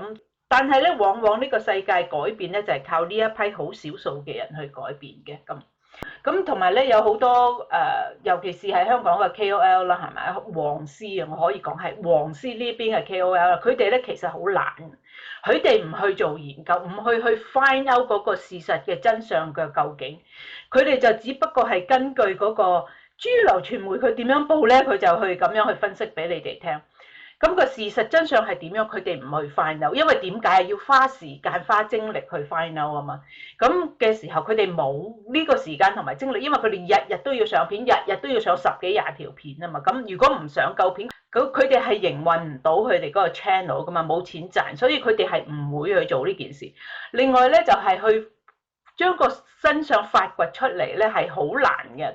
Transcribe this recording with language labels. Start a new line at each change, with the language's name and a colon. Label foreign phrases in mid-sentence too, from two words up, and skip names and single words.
Cantonese: 咁但係咧，往往呢個世界改變咧，就係靠呢一批好少數嘅人去改變嘅。咁同埋咧，有好多尤其是係香港嘅 KOL 啦，係咪？黃絲啊，我可以講係黃絲呢邊嘅 KOL 啦，佢哋咧其實好懶，佢哋唔去做研究，唔去
English: find out
Cantonese: 嗰個事實嘅真相嘅究竟，佢哋就只不過係根據嗰個主流傳媒佢點樣報咧，佢就去咁樣去分析俾你哋聽。咁個事實真相係點樣？佢哋唔去
English: find out，
Cantonese: 因為點解要花時間花精力去
English: find out
Cantonese: 啊嘛？咁嘅時候，佢哋冇呢個時間同埋精力，因為佢哋日日都要上片，日日都要上10幾20條片啊嘛。咁如果唔上夠片，佢哋係營運唔到佢哋嗰個 channel 噶嘛，冇錢賺，所以佢哋係唔會去做呢件事。另外咧，就係去將個真相發掘出嚟咧，係好難嘅。